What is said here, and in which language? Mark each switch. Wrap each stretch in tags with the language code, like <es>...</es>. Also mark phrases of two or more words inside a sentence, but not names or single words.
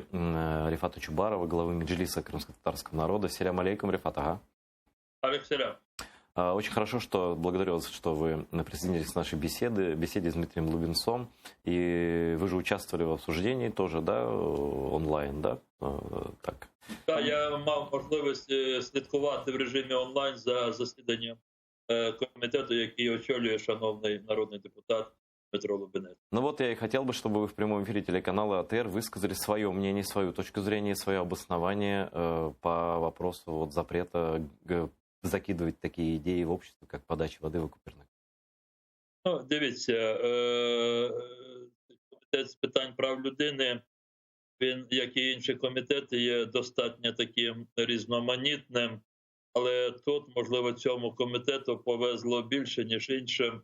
<ru>Рифата Чубарова, главы Меджлиса крымско-татарского народа.</ru> <crh>Селям алейкум, Рифат, ага. Алейкум.</crh> <ru>Очень хорошо, что благодарю вас, что вы присоединились к нашей беседе с Дмитрием Лубенцом. И вы же участвовали в обсуждении тоже, да, онлайн, да?</ru> <uk>Так. Так, я мав можливість слідкувати в режимі онлайн за засіданням комітету, який очолює шановний народний депутат Дмитро Лубінець.</uk> <ru>Ну вот я и хотел бы, чтобы вы в прямом эфире телеканала АТР высказали свое мнение, свою точку зрения, свое обоснование по вопросу вот запрета закидывать такие идеи в общество, как подача воды в Окуперник.</ru> <uk>Ну, дивіться, комітет з питань прав людини, він, як і інші комітети, є достатньо таким різноманітним, але тут, можливо, цьому комітету повезло більше, ніж іншим.</uk>